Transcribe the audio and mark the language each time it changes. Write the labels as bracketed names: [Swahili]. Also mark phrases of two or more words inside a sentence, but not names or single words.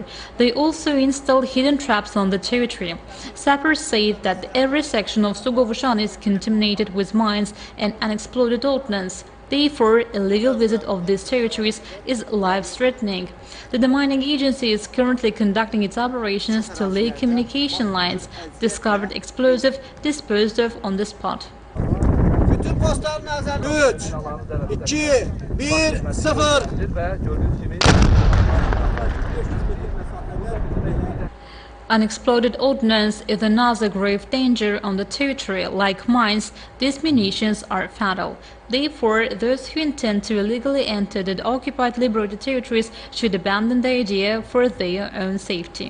[English] They also installed hidden traps on the territory. Sappers say that every section of Sugovushan is contaminated with mines and unexploded ordnance. Therefore, illegal visit of these territories is life-threatening. The demining agency is currently conducting its operations to lay communication lines. Discovered explosive disposed of on the spot. [Azerbaijani] Bütün postların nazarı 3, 2, 1, 0. [English] Unexploded ordnance is another grave danger on the territory. Like mines, these munitions are fatal. Therefore, those who intend to illegally enter the occupied liberated territories should abandon the idea for their own safety.